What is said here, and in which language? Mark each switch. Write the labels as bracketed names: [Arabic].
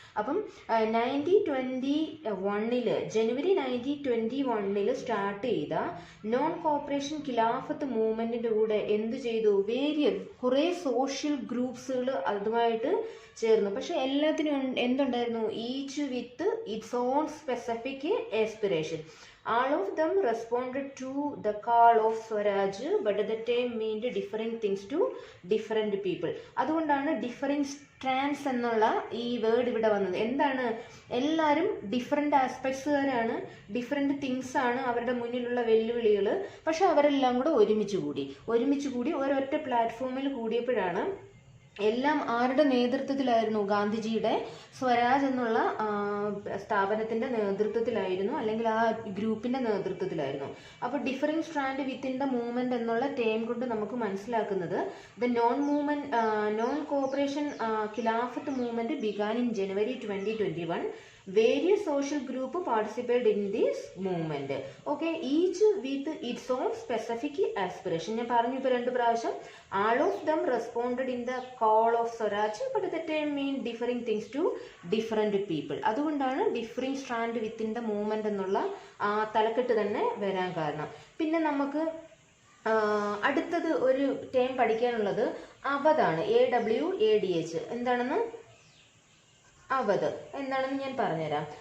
[Malayalam] അപ്പം 1921 ജനുവരി 1921 സ്റ്റാർട്ട് ചെയ്ത non corporation ഖിലാഫത്ത് മൂവ്മെൻറ്റിൻ്റെ കൂടെ എന്ത് ചെയ്തു? കുറേ സോഷ്യൽ ഗ്രൂപ്പ്സുകൾ അതുമായിട്ട് ചേർന്നു. പക്ഷെ എല്ലാത്തിനും എന്തുണ്ടായിരുന്നു? [English] Each with its own specific aspiration. All of them responded to the call of Swaraj, but the term meant different things to different people. [Malayalam] അതുകൊണ്ടാണ് ഡിഫറിങ് സ്ട്രാൻഡ്സ് എന്നുള്ള ഈ വേർഡ് ഇവിടെ വന്നത്. എന്താണ്? എല്ലാവരും ഡിഫറെൻ്റ് ആസ്പെക്ട്സുകാരാണ്, ഡിഫറെൻ്റ് തിങ്സ് ആണ് അവരുടെ മുന്നിലുള്ള വെല്ലുവിളികൾ. പക്ഷെ അവരെല്ലാം കൂടെ ഒരുമിച്ച് കൂടി ഒരൊറ്റ പ്ലാറ്റ്ഫോമിൽ കൂടിയപ്പോഴാണ് എല്ലാം ആരുടെ നേതൃത്വത്തിലായിരുന്നു? ഗാന്ധിജിയുടെ സ്വരാജ് എന്നുള്ള സ്ഥാപനത്തിൻ്റെ നേതൃത്വത്തിലായിരുന്നു, അല്ലെങ്കിൽ ആ ഗ്രൂപ്പിൻ്റെ നേതൃത്വത്തിലായിരുന്നു. അപ്പോൾ differing strand within the movement എന്നുള്ള ടേം കൊണ്ട് നമുക്ക് മനസ്സിലാക്കുന്നത് [English] The non cooperation Khilafat movement began in January 2021. Various social group participated in this movement. Okay, each with its own specific aspiration. [Malayalam] ഞാൻ പറഞ്ഞു ഇപ്പോൾ 2 പ്രാവശ്യം. [English] All of them responded in the call of Swaraj, but the term mean differing things to different people. [Malayalam] അതുകൊണ്ടാണ് differing strand within the movement എന്നുള്ള തലക്കെട്ട് തന്നെ വരാൻ കാരണം. പിന്നെ നമുക്ക് അടുത്തത് ഒരു ടേം പഠിക്കാനുള്ളത് അവധാണ്. AWADH. എന്താണെന്ന്? അവധ് എന്താണെന്ന് ഞാൻ പറഞ്ഞുതരാം.